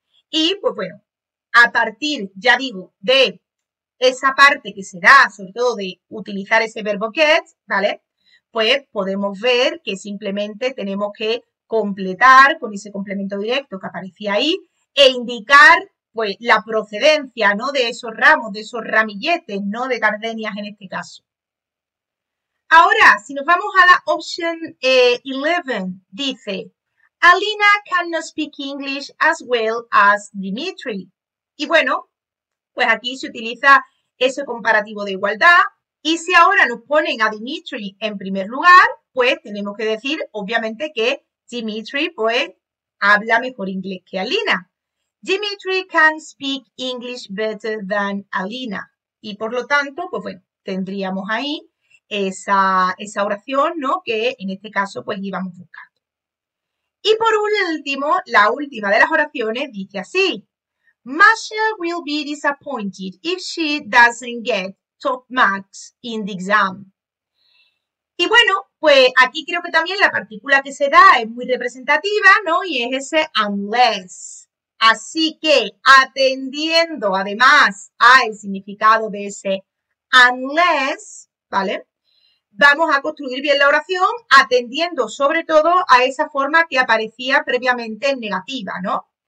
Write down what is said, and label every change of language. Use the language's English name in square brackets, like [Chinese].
[Spanish] Y pues bueno, a partir, ya digo, de esa parte que será sobre todo de utilizar ese verbo get, ¿vale? Pues podemos ver que simplemente tenemos que completar con ese complemento directo que aparecía ahí e indicar pues la procedencia, ¿no? De esos ramos, de esos ramilletes, ¿no? De gardenias en este caso. Ahora, si nos vamos a la option 11, dice, [English] Alina cannot speak English as well as Dimitri. [Spanish] Y bueno, pues aquí se utiliza ese comparativo de igualdad. Y si ahora nos ponen a Dimitri en primer lugar, pues tenemos que decir, obviamente, que Dimitri, pues, habla mejor inglés que Alina. [English] Dimitri can speak English better than Alina. [Spanish] Y por lo tanto, pues bueno, tendríamos ahí esa oración, ¿no? Que en este caso, pues íbamos buscando. Y por último, la última de las oraciones dice así. [English] Masha will be disappointed if she doesn't get top marks in the exam. [Spanish] Y bueno, pues aquí creo que también la partícula que se da es muy representativa, ¿no? Y es ese unless. Así que atendiendo además al significado de ese unless, ¿vale? Vamos a construir bien la oración atendiendo sobre todo a esa forma que aparecía previamente en negativa, ¿no?